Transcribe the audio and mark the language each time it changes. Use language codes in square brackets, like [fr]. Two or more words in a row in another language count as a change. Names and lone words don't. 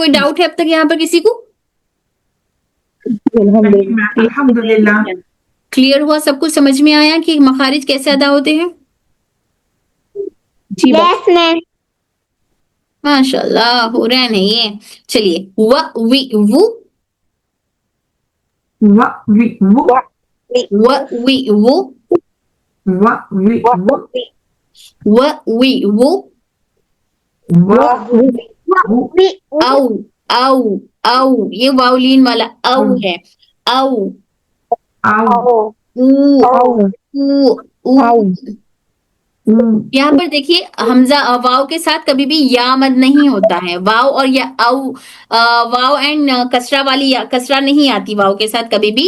[ur] کوئی ڈاؤٹ ہے اب تک یہاں پر کسی کو؟ الحمدللہ. کلیئر ہوا؟ سب کچھ سمجھ میں آیا کہ مخارج کیسے ادا ہوتے ہیں؟ [en] Yes, ma'am. [ur] ماشاء اللہ ہو رہا ہے نہیں یہ. چلیے و وی وو و وی و و وی وو و وی و و وی وو و او او او یہ واولین والا او ہے. او او او یہاں پر دیکھیے حمزہ واو کے ساتھ کبھی بھی یا مد نہیں ہوتا ہے. واو اور یا او واو اینڈ کسرہ والی کسرہ نہیں آتی واو کے ساتھ کبھی بھی.